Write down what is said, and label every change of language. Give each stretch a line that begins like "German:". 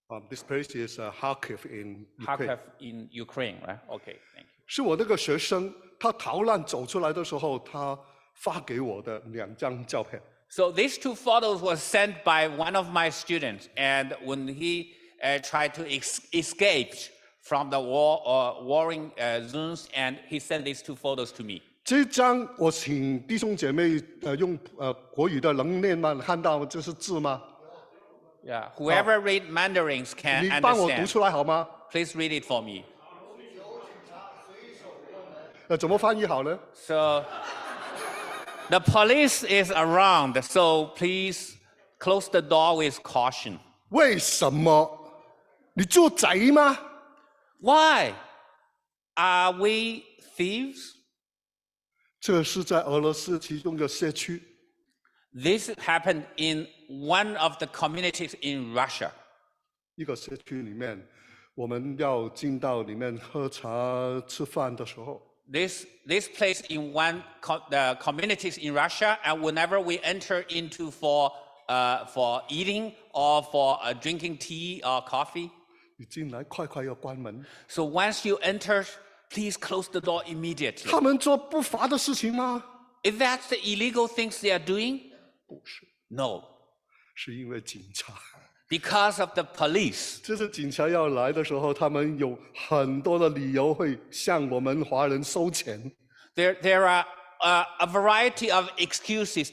English: This place is Kharkiv in Ukraine. Kharkiv in Ukraine, right? Okay, thank you.
Chinese: 是我那个学生，他逃难走出来的时候，他发给我的2张照片。
English: So these two photos were sent by one of my students, and when he tried to escape from the warring zones, and he sent these two photos to me.
Chinese: 这张我请弟兄姐妹用国语的能念吗？看到这是字吗？
English: Yeah, whoever read Mandarins can
Chinese: 你帮我读
English: understand.
Chinese: 出来好吗？
English: Please read it for me.
Chinese: 怎么翻译好呢？
English: So the police is around, so please close the door with caution.
Chinese: 为什么？你做贼吗？
English: Why? Are we thieves?
Chinese: 这是在俄罗斯其中的社区，
English: This happened in one of the communities in Russia.
Chinese: 一个社区里面，我们要进到里面喝茶吃饭的时候，
English: This place in the communities in Russia, and whenever we enter into for eating or for drinking tea or coffee,
Chinese: 你进来快快要关门。
English: so once you enter, please close the door immediately.
Chinese: 他们做不法的事情吗？
English: Is that the illegal things they are doing?
Chinese: 不是，
English: No,
Chinese: 是因为警察。
English: because of the police.
Chinese: 就是警察要来的时候，他们有很多的理由会向我们华人收钱。
English: There are a variety of excuses.